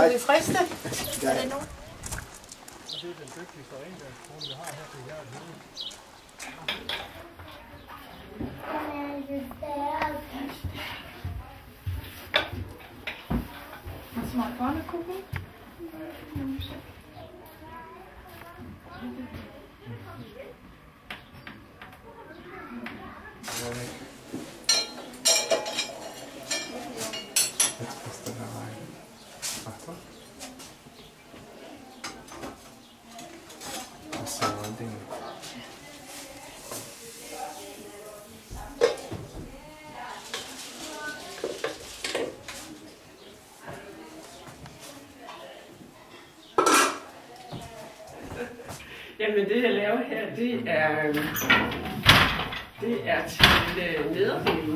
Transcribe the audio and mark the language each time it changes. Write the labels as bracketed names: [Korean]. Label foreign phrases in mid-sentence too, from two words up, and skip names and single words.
[Danish] Kan vi friste? Ja. Er det nu? Det er den dygtigste rengøringskone, vi har her til Hjertet. Har du smagt børnekuchen? [German] Jetzt passt er da rein. Achtung. Das ist ja ein Ding. [Danish] Jamen det jeg laver her, det er til nederdelen.